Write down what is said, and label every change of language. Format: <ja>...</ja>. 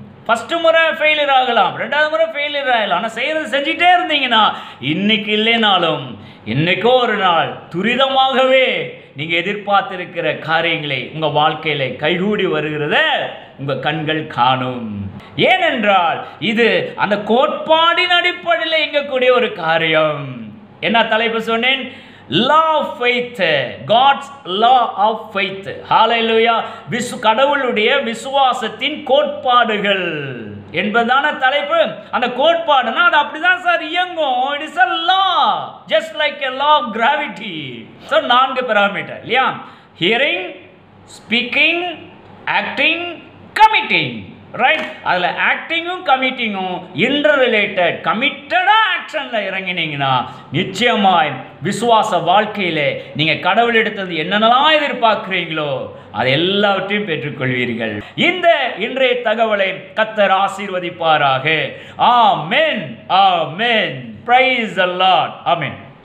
<ta>First முறை failure ஆகலாம், 2வது முறை ஃபெயிலியர் ஆகலாம். ஆனால் செய்யறது செஞ்சுட்டே இருந்தீங்கன்னா இன்னைக்கு இல்லைனாலும் இன்னைக்கோ ஒரு நாள் துரிதமாகவே நீங்க எதிர்பார்த்திருக்கிற காரியங்களை உங்க வாழ்க்கையில கைகூடி வருகிறத உங்க கண்கள் காணும். ஏனென்றால் இது அந்த கோட்பாடின் அடிப்படையில் இயங்கக்கூடிய ஒரு காரியம். என்ன தலைப்பு சொன்னேன்?</ta> <en>law of faith, God's law of faith. Hallelujah.</en> <ta>கடவுளுடைய விசுவாசத்தின் கோட்பாடுகள் என்பதான தலைப்பு. அந்த கோட்பாடுனா அது அப்படிதான் சார் இயங்கும்.</ta> <en>it is a law, just like a law of gravity.</en> <ta>so 4 parameter இல்லையா?</ta> <en>hearing, speaking, acting, committing. Right?</en> <ta>அதுல ஆக்டிங்கும் கமிட்டிங்கும் இன்டர் ரிலேட்டட். கமிட்டடா ஆக்ஷன்ல இறங்கினீங்கன்னா நிச்சயமாய் விசுவாச வாழ்க்கையில நீங்க கடவுளிடத்தில் என்னென்னலாம் எதிர்பார்க்கிறீங்களோ அது எல்லாவற்றையும் பெற்றுக்கொள்வீர்கள். இந்த இன்றைய தகவலை கர்த்தர் ஆசீர்வதிப்பாராக. ஆமென், ஆமென். Praise the Lord. ஆமென்.</ta>